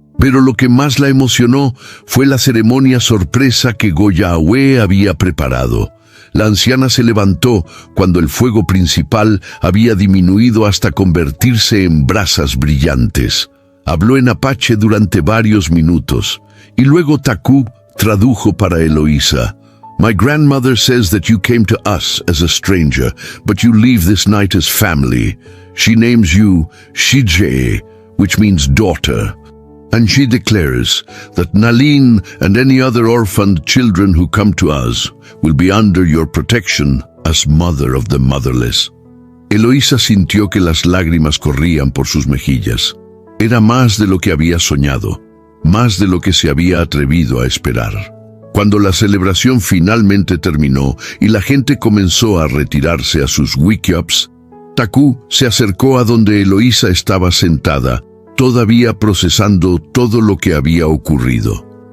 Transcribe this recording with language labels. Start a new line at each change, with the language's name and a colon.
Spanish: Pero lo que más la emocionó fue la ceremonia sorpresa que Goyawe había preparado. La anciana se levantó cuando el fuego principal había disminuido hasta convertirse en brasas brillantes. Habló en apache durante varios minutos, y luego Taku tradujo para Eloísa.
English: My grandmother says that you came to us as a stranger, but you leave this night as family. She names you Shije, which means daughter. And she declares that Nalin and any other orphaned children who come to us will be under your protection as mother of the motherless.
Spanish: Eloísa sintió que las lágrimas corrían por sus mejillas. Era más de lo que había soñado, más de lo que se había atrevido a esperar. Cuando la celebración finalmente terminó y la gente comenzó a retirarse a sus wickiups, Taku se acercó a donde Eloísa estaba sentada, todavía procesando todo lo que había ocurrido.